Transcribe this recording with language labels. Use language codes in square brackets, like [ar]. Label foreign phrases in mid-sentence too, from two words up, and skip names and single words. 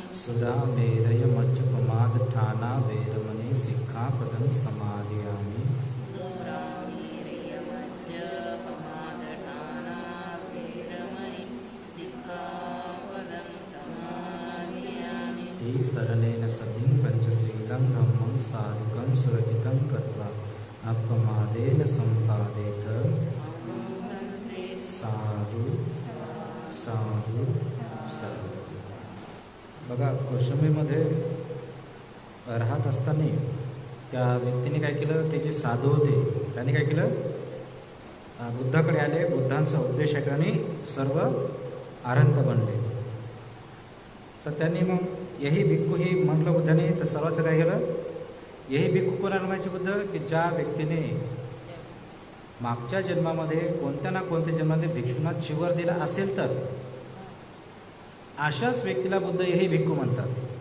[pi] सुरामेरयमज्जपमादठाना वेरमणि सिक्खापदं समाधियामि सुरामेरयमज्जपमादठाना वेरमणि सिक्खापदं समाधियामि शरणेन सतिं पञ्चशीलं धम्मं साधुकं सुरक्षितं कृत्वा अपमादेन सम्पादेत साधु साधु साधु. [mr] बघा कौशंबीमध्ये राहत असताना त्या व्यक्तीने काय केलं, ते जे साधू होते त्यांनी काय केलं, बुद्धाकडे आले, बुद्धांचा उपदेश ऐकला आणि सर्व आरहंत बनले. तर त्यांनी मग [pi] यही भिक्खू [mr] ही म्हटलं बुद्धाने, तर सर्वांचं काय केलं, [pi] यही भिक्खू [mr] कोणाला म्हणायचे बुद्ध, की ज्या व्यक्तीने मागच्या जन्मामध्ये कोणत्या ना कोणत्या जन्मामध्ये भिक्षूंना चिवर दिला असेल तर अशाच व्यक्तीला बुद्ध [pi] यही भिक्खू [mr] म्हणतात.